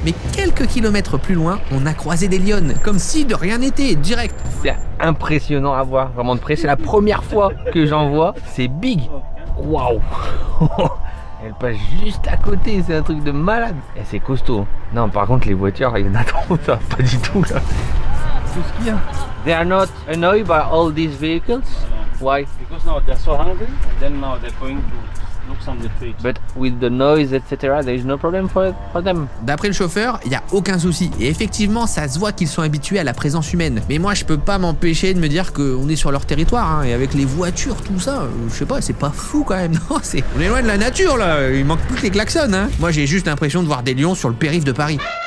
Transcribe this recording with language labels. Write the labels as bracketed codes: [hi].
[fr] Mais quelques kilomètres plus loin, on a croisé des lionnes. Comme si de rien n'était, direct. C'est impressionnant à voir, vraiment de près. C'est la première fois que j'en vois. C'est big. Waouh. Elle passe juste à côté, c'est un truc de malade. Et c'est costaud. Non, par contre, les voitures, il y en a trop, ça, pas du tout là. Tout ce qu'il y a. [en] They are not annoyed by all these vehicles. Why? Because now they're so hungry, then now they're going to look some the trees. But with the noise, etc., there is no problem for them. [fr] D'après le chauffeur, il n'y a aucun souci. Et effectivement, ça se voit qu'ils sont habitués à la présence humaine. Mais moi, je peux pas m'empêcher de me dire qu'on est sur leur territoire. Hein, et avec les voitures, tout ça, je sais pas, c'est pas fou quand même. Non, on est loin de la nature là. Il manque plus que les klaxons. Hein. Moi, j'ai juste l'impression de voir des lions sur le périph' de Paris.